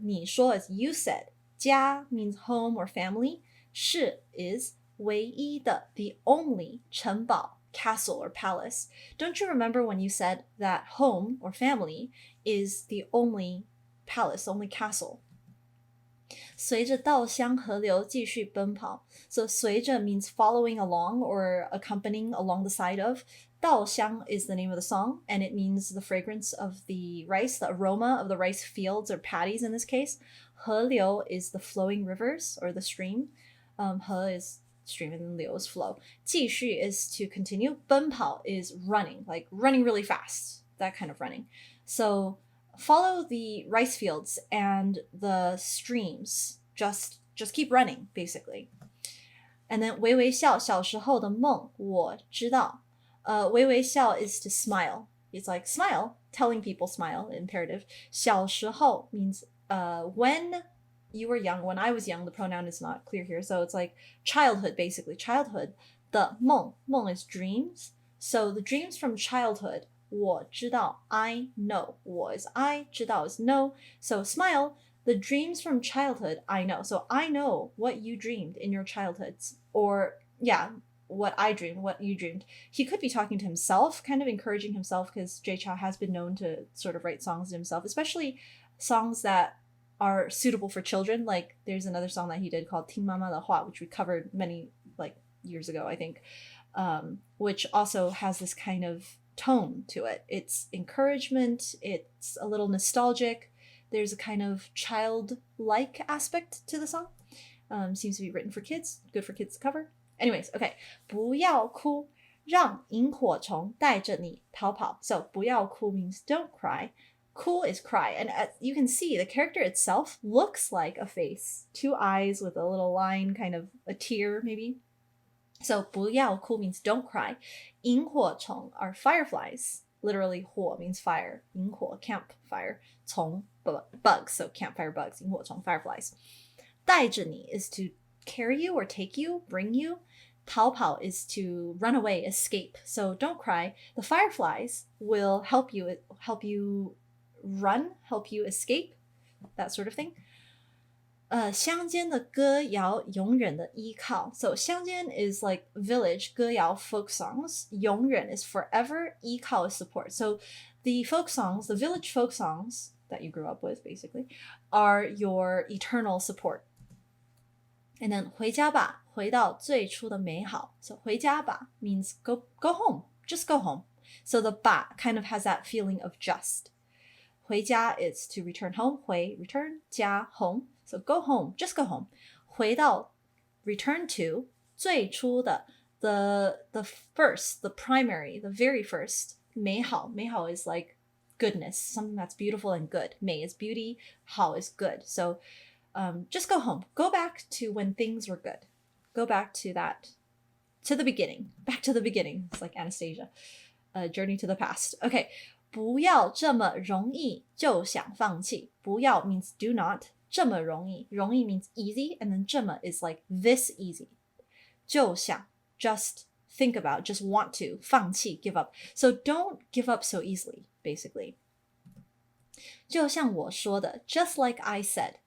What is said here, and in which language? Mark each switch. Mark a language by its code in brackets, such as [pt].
[en] 你说 is you said. 家 means home or family. 是 is 唯一的 the only 城堡, castle or palace. Don't you remember when you said that home or family is the only palace, only castle? [zh] 随着稻香河流继续奔跑。 [en] So 随着 means following along or accompanying along the side of. 稻香 is the name of the song, and it means the fragrance of the rice, the aroma of the rice fields or paddies in this case. 河流 is the flowing rivers or the stream. 河 is stream and 流 is flow. 继续 is to continue. 奔跑 is running, like running really fast, that kind of running. So follow the rice fields and the streams. Just keep running, basically. And then [zh] 微微笑小时候的梦我知道。 [en] 微微笑 is to smile. It's like smile, telling people smile, imperative. 小时候 means when you were young. When I was young, the pronoun is not clear here. So it's like childhood, basically. Childhood. 的梦 is dreams. So the dreams from childhood, 我知道 I know. 我 is I, 知道 is know. So smile, the dreams from childhood, I know. So I know what you dreamed in your childhoods. Or, yeah, what I dreamed, what you dreamed. He could be talking to himself, kind of encouraging himself, because Jay Chou has been known to sort of write songs to himself, especially songs that are suitable for children. Like there's another song that he did called 听妈妈的话, which we covered many years ago, I think, which also has this kind of tone to it. It's encouragement, it's a little nostalgic, there's a kind of childlike aspect to the song. Seems to be written for kids, good for kids to cover. Anyways, okay. [zh] 不要哭让萤火虫带着你逃跑. [en] So [zh] 不要哭 [en] means don't cry. Cool is cry. And as you can see, the character itself looks like a face. 2 eyes with a little line, kind of a tear maybe. So [zh] 不要哭 [en] means don't cry. 萤火虫 are fireflies. Literally 火 means fire. 萤火 campfire. 虫 bugs. So campfire bugs. 萤火虫 fireflies. 带着你 is to carry you or take you, bring you. 逃跑 is to run away, escape. So don't cry. The fireflies will help you run, help you escape, that sort of thing. [zh] 乡间的歌谣永远的依靠. [en] So 乡间 is like village, 歌谣 folk songs. 永远 is forever, 依靠 is support. So the folk songs, the village folk songs that you grew up with, basically, are your eternal support. And then [zh] 回家吧回到最初的美好. [en] So [zh] 回家吧 [en] means go home, just go home. So the 吧 kind of has that feeling of just. 回家 is to return home. 回 return, 家 home. So go home, just go home. 回到 return to 最初的 the first, the primary, the very first. 美好 美好 is like goodness, something that's beautiful and good. 美 is beauty, 好 is good. So just go home. Go back to when things were good. Go back to that, to the beginning. Back to the beginning. It's like Anastasia. A journey to the past. Okay. [zh] 不要这么容易就想放弃. [en] 不要 means do not. [zh] 这么容易. [en] 容易 means easy. And then 这么 is like this easy. 就想 just think about, just want to. 放弃 give up. So don't give up so easily, basically. [zh] 就像我说的 [en] just like I said.